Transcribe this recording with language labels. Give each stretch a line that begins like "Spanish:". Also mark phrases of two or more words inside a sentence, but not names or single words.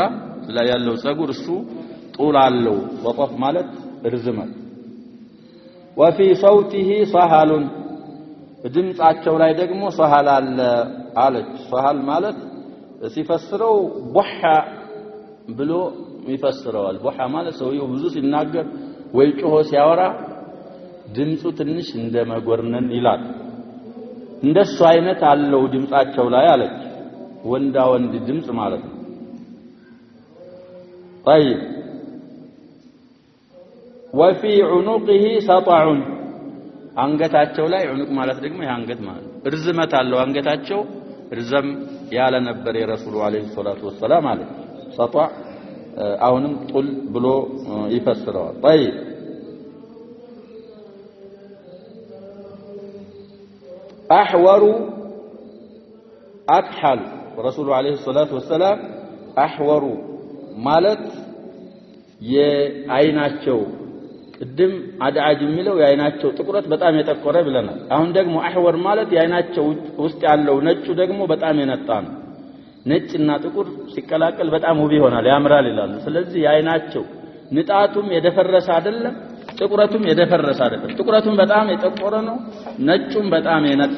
Amharic: ላይ ያለው ጸጉር እሱ ጡል አለው። ወጠፍ ማለት ርዝመት።
Arabic: وفي صوته صحل
Amharic: ድምጻቸው ላይ ደግሞ ሰሃል አለ አለች። ሰሃል ማለት ሲፈስረው ቡሃ ብሎ ይፈስረዋል። ቡሃ ማለት ሰውየው ብዙ ሲናገር ወይ ጮሆ ሲያወራ ድምጹ ትንሽ እንደመጎርነን ይላል። እንደሱ አይነት አለው ድምጻቸው ላይ አለች። ወንዳ ወንድ ድምጽ ማለት ነው።
Arabic: طيب وفي عنقه سطع
Amharic: አንገታቸው ላይ عنق ማለት ደግሞ የአንገት ማለት ርዝመት አለው። አንገታቸው ርዘም ያለ ነበር የረሱሉ አለይሂ ሰላቱ ወሰላም አለች። سطع አሁንም ጡል ብሎ ይፈስረዋል። طيب
Arabic: أحور أكحل رسول عليه الصلاة والسلام أحور
Amharic: ማለት የአይናቸው ቅድም አድዓጅ የሚለው የአይናቸው ጥቁረት በጣም የጠቆረ ብለናል። አሁን ደግሞ አህወር ማለት የአይናቸው ውስጥ ያለው ነጩ ደግሞ በጣም የነጣ ነው። ነጭና ጥቁር ሲቀላቀል በጣም ውብ ይሆናል ያምራል ይላሉ። ስለዚህ የአይናቸው ንጣቱም የደፈረሰ አይደለም፣ ጥቁረቱም የደፈረሰ አይደለም። ጥቁረቱም በጣም የጠቆረ ነው፣ ነጩም በጣም የነጣ